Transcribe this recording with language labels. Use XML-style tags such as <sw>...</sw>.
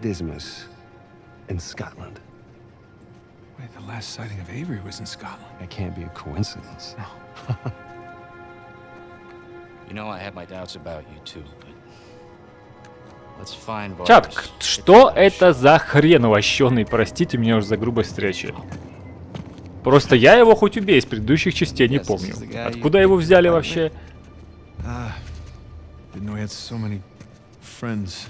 <en>Dismas in Scotland. Wait, the last sighting of Avery was in Scotland. That can't be a coincidence. You know, I have my doubts about you too, but let's find</en> <ru>Чат,</ru> <en>Vargas.</en> <ru>что это за хрен лощеный? Простите меня уже за грубость речи. Просто я его хоть убей, из предыдущих частей не помню. Откуда его взяли вообще?</ru> <en>Didn't know we had so many friends.</en>